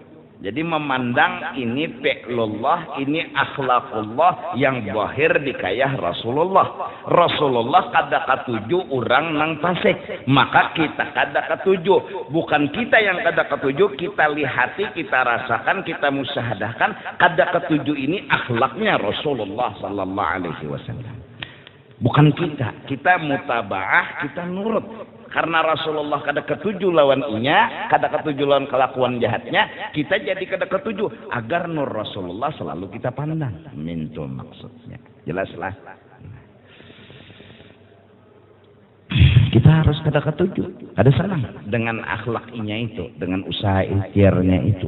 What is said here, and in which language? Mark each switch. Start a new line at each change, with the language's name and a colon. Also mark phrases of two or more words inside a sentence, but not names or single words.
Banjar: Jadi memandang ini fi'lullah, ini akhlaqullah yang zahir dikayah Rasulullah. Rasulullah kada ketujuh orang nang fasik, maka kita kada ketujuh. Bukan kita yang kada ketujuh, kita lihati, kita rasakan, kita musyahadahkan. Kada ketujuh ini akhlaknya Rasulullah
Arabic: sallallahu alaihi wasallam.
Banjar: Bukan kita mutabaah, kita nurut. Karena Rasulullah kada ketujuh lawan inya, kada ketujuh lawan kelakuan jahatnya, kita jadi kada ketujuh agar nur Rasulullah selalu kita pandang. Mintu maksudnya. Jelaslah. Kita harus kada ketujuh, kada senang dengan akhlak inya itu, dengan usaha ikhtiarnya itu.